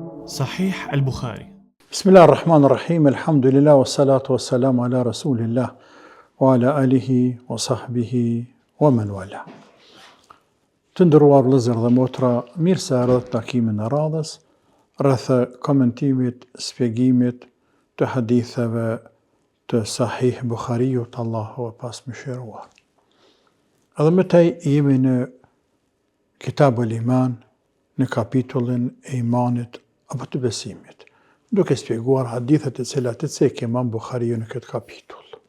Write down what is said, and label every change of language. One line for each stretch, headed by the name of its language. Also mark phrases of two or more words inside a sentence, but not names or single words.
Arabic: Sahih al-Bukhari. بسم الله الرحمن الرحيم، الحمد لله، والصلاة والسلام على رسول الله، وعلى آله، وصحبه، ومن والاه.
Albanian: Të ndëruar vëllezër dhe motra, mirë se ardhët takimin e radhës, rreth komentimit, shpjegimit të haditheve të Sahih Bukhariut, Allahu e pas mëshiruar. Edhe më tej jemi në Kitabul Iman, në kapitullin e imanit apo të besimit, duke shpjeguar hadithet e cilat e cek Imam Bukhariu në këtë kapitull.